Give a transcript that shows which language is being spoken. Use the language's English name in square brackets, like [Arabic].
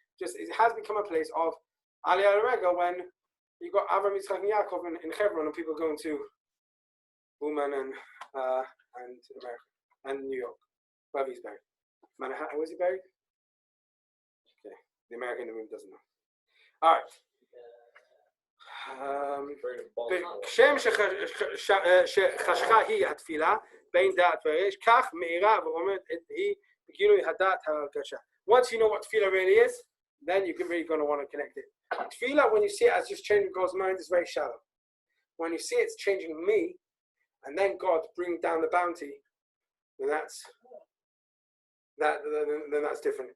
[English] Just it has become a place of Aliyah Rega when you got Avram, Yitzchak, and Yaakov in Hebron, and people going to Uman and America and New York, wherever he's buried. Manhattan, where's he buried? Okay, the American in the room doesn't know. All right. Very bold. [Hebrew] כשם שחשכה היא התפילה בין דעת ורגש, כך מאירה ורוממת היא בגילוי הדעת ההרגשה. [English] Once you know what tefillah really is, then you're really going to want to connect it. Tefillah, when you see it as just changing God's mind, is very shallow. When you see it's changing me, and then God bring down the bounty, then that's different.